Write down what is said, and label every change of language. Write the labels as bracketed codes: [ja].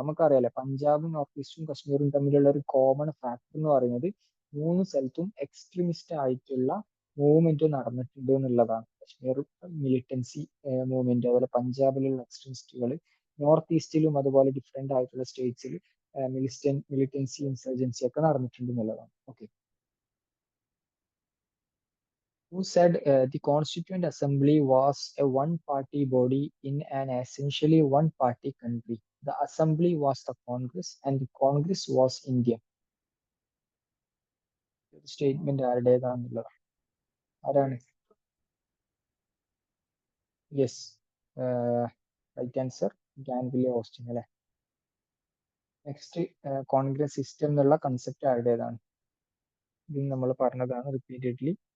[ml] നമുക്കറിയാലോ പഞ്ചാബും നോർത്ത് ഈസ്റ്റും കശ്മീറും തമ്മിലുള്ള ഒരു കോമൺ ഫാക്ടർ എന്ന് പറയുന്നത് 3 സ്ഥലത്തും എക്സ്ട്രീമിസ്റ്റ് ആയിട്ടുള്ള മൂവ്മെന്റ് നടന്നിട്ടുണ്ട് എന്നുള്ളതാണ്. കശ്മീർ മിലിറ്റൻസി മൂവ്മെന്റ്, അതുപോലെ പഞ്ചാബിലുള്ള എക്സ്ട്രീമിസ്റ്റുകൾ, നോർത്ത് ഈസ്റ്റിലും അതുപോലെ ഡിഫറെന്റ് ആയിട്ടുള്ള സ്റ്റേറ്റ്സിൽ മിലിറ്റൻസി ഇൻസർജൻസി ഒക്കെ നടന്നിട്ടുണ്ട് എന്നുള്ളതാണ്. [en] Okay, who said the Constituent Assembly was a one-party body in an essentially one-party country? The Assembly was the Congress and the Congress was India. [ml] Statement ആരുടേതാണെന്നുള്ളത്? ആരാണ്? Yes, right answer ഗാൻഗിലെ Austin അല്ലെ. Next, Congress system എന്നുള്ള concept ആരുടേതാണ്? ഇത് നമ്മൾ പറഞ്ഞതാണ് repeatedly.